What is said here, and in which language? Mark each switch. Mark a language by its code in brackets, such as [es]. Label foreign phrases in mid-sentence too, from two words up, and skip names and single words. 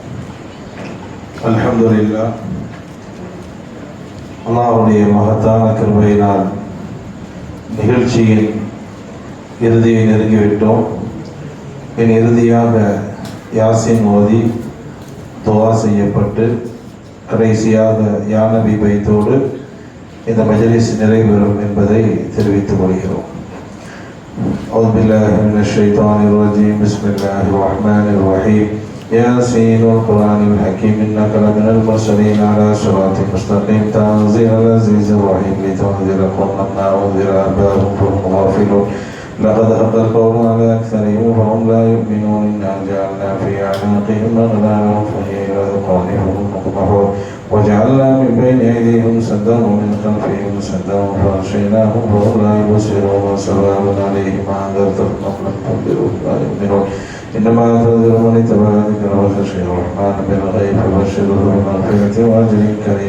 [ta] அல்ஹம்துலில்லாஹ், அல்லாஹ்வுடைய மகத்தான கிருபையினால் நிகழ்ச்சியின் இறுதியை நெருங்கிவிட்டோம். என் இறுதியாக யாசின் ஓதி துவா செய்யப்பட்டு கடைசியாக யா நபி பைத்தோடு இந்த மஜ்லிஸ் நிறைவேறும் என்பதை தெரிவித்துக் கொள்கிறோம். [ar] أعوذ بالله من الشيطان الرجيم. بسم الله الرحمن الرحيم. ياسين والقرآن الحكيم إنك لمن المرسلين على صراط مستقيم تنزيل العزيز الرحيم لتنذر قوما ما أنذر آباؤهم فهم غافلون لقد حق القول على أكثرهم فهم لا يؤمنون إنا جعلنا في أعناقهم أغلالا فهي إلى أذقانهم مقمحون وجعلنا من بين أيديهم سدا ومن خلفهم سدا فأغشيناهم فهم لا يبصرون وسلام عليهم أنذرتهم أم لم تنذرهم لا يؤمنون إنما تنذر من اتبع ذكر وخشي الرحمن بالغيب فبشره بمغفرة وأجر كريم.